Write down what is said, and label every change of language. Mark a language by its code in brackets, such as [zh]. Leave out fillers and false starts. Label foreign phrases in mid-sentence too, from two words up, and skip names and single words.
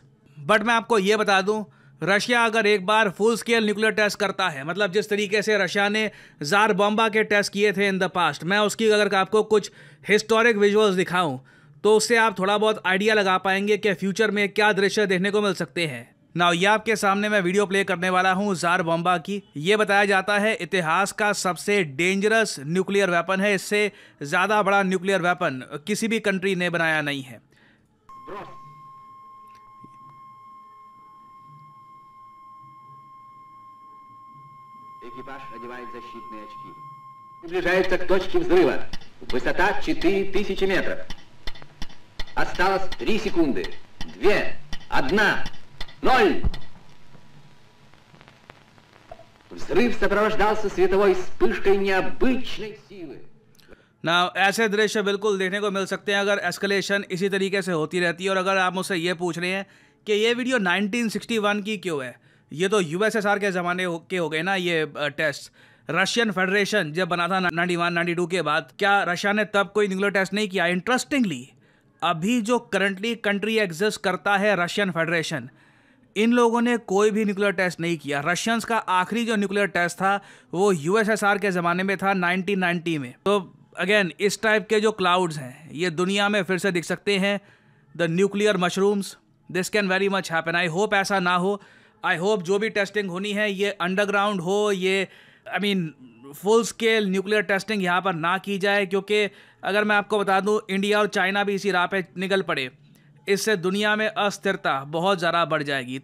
[hi] बट मैं आपको ये बता दूं, रशिया अगर एक बार [en] full scale nuclear test [hi] करता है, मतलब जिस तरीके से रशिया ने जार बॉम्बा के टेस्ट किए थे [en] in the past, [hi] मैं उसकी अगर आपको कुछ [en] historic visuals [hi] दिखाऊं तो उससे आप थोड़ा बहुत आइडिया लगा पाएंगे कि फ्यूचर में क्या दृश्य देखने को मिल सकते हैं। नाउ ये आपके सामने मैं वीडियो प्ले करने वाला हूं जार बॉम्बा की। ये बताया जाता है इतिहास का सबसे [en] dangerous nuclear weapon [hi] है। इससे ज़्यादा बड़ा [en] nuclear weapon [hi] किसी भी कंट्री ने बनाया नहीं है। [ru] Экипаж надевает защитные очки. Приближается к точке взрыва. Высота 4000 метров. Осталось 3 секунды. 2, 1, 0. Взрыв сопровождался световой вспышкой необычной силы. [hi] ना ऐसे दृश्य बिल्कुल देखने को मिल सकते हैं अगर एस्केलेशन इसी तरीके से होती रहती है। और अगर आप मुझसे ये पूछ रहे हैं कि ये वीडियो 1961 की क्यों है, ये तो यूएसएसआर के ज़माने के हो गए ना ये टेस्ट। रशियन फेडरेशन जब बना था 91-92 के बाद, क्या रशिया ने तब कोई [en] nuclear test [hi] नहीं किया? इंटरेस्टिंगली अभी जो [en] currently country exist [hi] करता है रशियन फेडरेशन, इन लोगों ने कोई भी [en] nuclear test [hi] नहीं किया। रशियंस का आखिरी जो [en] nuclear test [hi] था वो यूएसएसआर के ज़माने में था 1990 में। तो अगेन इस टाइप के जो क्लाउड्स हैं ये दुनिया में फिर से दिख सकते हैं। [en] The nuclear mushrooms, this can very much happen. I hope [hi] ऐसा ना हो। [en] I hope [hi] जो भी टेस्टिंग होनी है ये अंडरग्राउंड हो, ये [en] full scale nuclear testing [hi] यहाँ पर ना की जाए, क्योंकि अगर मैं आपको बता दूँ इंडिया और चाइना भी इसी राह पे निकल पड़े, इससे दुनिया में अस्थिरता बहुत ज़्यादा बढ़ जाएगी।